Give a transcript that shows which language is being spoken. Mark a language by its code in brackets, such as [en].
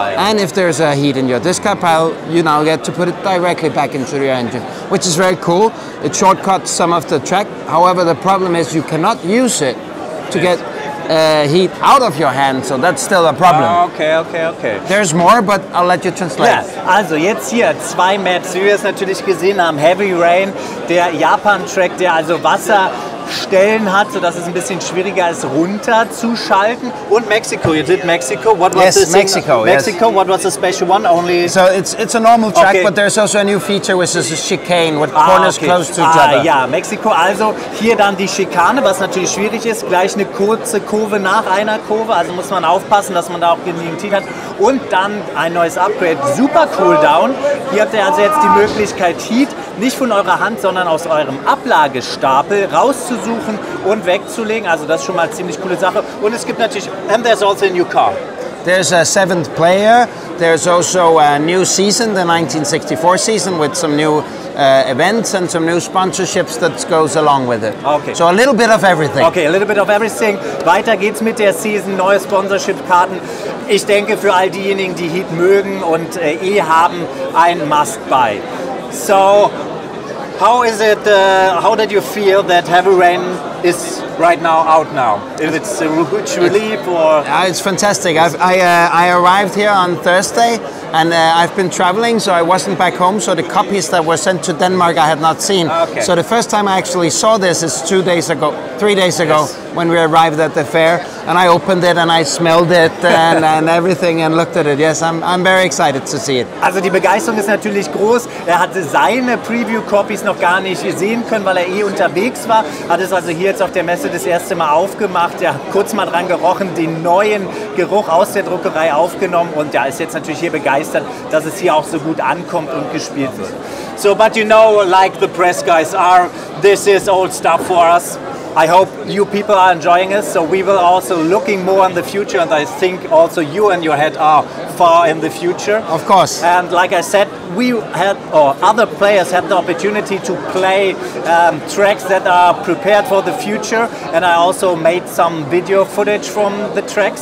[en] And if there's a heat in your discard pile, you now get to put it directly back into your engine, which is very cool. It shortcuts some of the track. However, the problem is you cannot use it to get heat out of your hand, so that's still a problem. Okay. There's more, but I'll let you translate. [de] Ja, also jetzt hier 2 Maps, wie wir es natürlich gesehen haben. Heavy Rain, der Japan-Track, der also Wasserstellen hat, sodass es ein bisschen schwieriger ist, runterzuschalten. Und [en] Mexico, you did Mexico. What was Yes, Mexico. Mexico, what was the special one? Only. So it's a normal track, but there's also a new feature, which is a chicane with corners close to each other. [de] Ja, Mexiko, also hier dann die Schikane, was natürlich schwierig ist, gleich eine kurze Kurve nach einer Kurve, also muss man aufpassen, dass man da auch genügend Heat hat. Und dann ein neues Upgrade, Super Cooldown. Hier habt ihr also jetzt die Möglichkeit, Heat nicht von eurer Hand, sondern aus eurem Ablagestapel rauszusuchen und wegzulegen. Also das ist schon mal eine ziemlich coole Sache. Und es gibt natürlich, [en] and there's also a new car. There's a 7th player. There's also a new season, the 1964 season, with some new events and some new sponsorships that goes along with it. Okay. So a little bit of everything. Okay, a little bit of everything. [de] Weiter geht's mit der Season, neue Sponsorship-Karten. Ich denke, für all diejenigen, die Heat mögen und haben, ein Must-Buy. [en] So, how is it? How did you feel that Heavy Rain is right now out now? If it's a huge relief or... It's fantastic. I arrived here on Thursday, and I've been traveling, so I wasn't back home, so the copies that were sent to Denmark I had not seen. Okay. So the first time I actually saw this is 3 days ago, yes, when we arrived at the fair, and I opened it and I smelled it and everything and looked at it. Yes, I'm very excited to see it. [de] Also die Begeisterung ist natürlich groß. Er hatte seine Preview-Copies noch gar nicht sehen können, weil er unterwegs war. Hat es also hier jetzt auf der Messe das erste Mal aufgemacht. Ja, kurz mal dran gerochen, den neuen Geruch aus der Druckerei aufgenommen und ja, ist jetzt natürlich hier begeistert, dass es hier auch so gut ankommt und gespielt wird. [en] So, but you know, like the press guys are, this is old stuff for us. I hope you people are enjoying it, so we will also looking more in the future, and I think also you and your head are far in the future. Of course. And like I said, we had, or other players had the opportunity to play tracks that are prepared for the future, and I also made some video footage from the tracks.